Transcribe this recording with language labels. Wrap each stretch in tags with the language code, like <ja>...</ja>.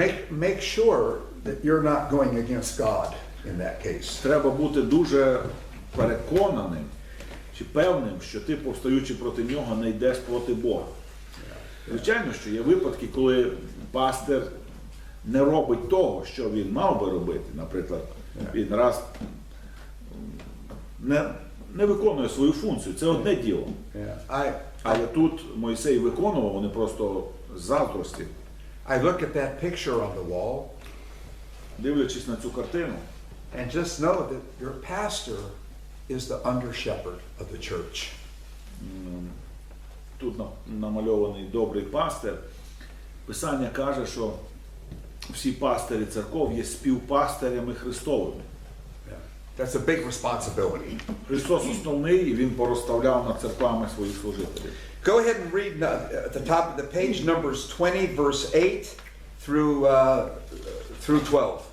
<en>make sure that you're not going against God in that case.</en> <uk>Треба бути дуже переконаним чи певним, що ти, повстаючи проти нього, не йдеш проти Бога. Звичайно, що є випадки, коли пастир не робить того, що він мав би робити. Наприклад, він раз не виконує свою функцію. Це одне діло. Але тут Мойсей виконував, вони просто з заздрості.</uk> <en>I look at that picture on the wall,</en> <uk>дивлячись на цю картину,</uk> <en>and just know that your pastor is the under shepherd of the church.</en> <uk>Тут намальований добрий пастир. Писання каже, що всі пастирі церков є співпастирями Христовими.</uk> <en>That's a big responsibility.</en> <uk>Христос основний, і Він порозставляв над церквами своїх служителів.</uk> <en>Go ahead and read at the top of the page, Numbers 20, verse 8 through 12.</en>